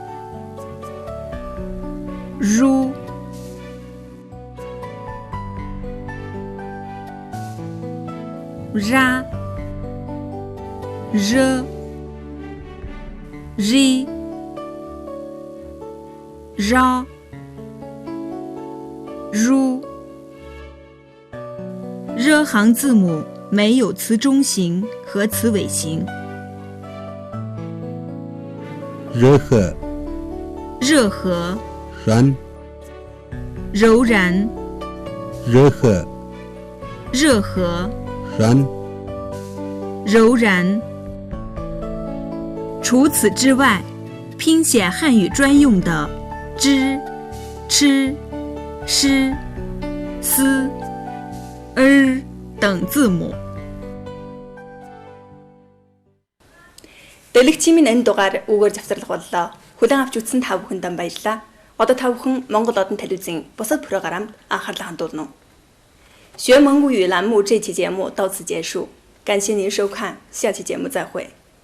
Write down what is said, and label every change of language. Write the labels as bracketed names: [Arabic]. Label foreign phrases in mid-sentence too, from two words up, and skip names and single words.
[Mongolian] ru、 ra、 r、 ri、 ra、 ru。 [Chinese] 热行字母没有词中形和词尾形。 [Mongolian] rh, [Chinese] 热和、 [Mongolian] ran, [Chinese] 柔然、 [Mongolian] rh, [Chinese] 热和、 [Mongolian] ran, [Chinese] 柔然。除此之外，拼写汉语专用的之、吃、诗、思、等字母。 [Mongolian] Дэлгэцийн энэ дугаар үгээр завсарлах боллоо. Хүлээн авч үзсэн та бүхэнд баярлалаа. Одоо та бүхэн Монгол Одон телевизийн бусад программд анхаарлаа хандуулна. [Chinese] 学蒙古语栏目这期节目到此结束，感谢您收看，下期节目再会。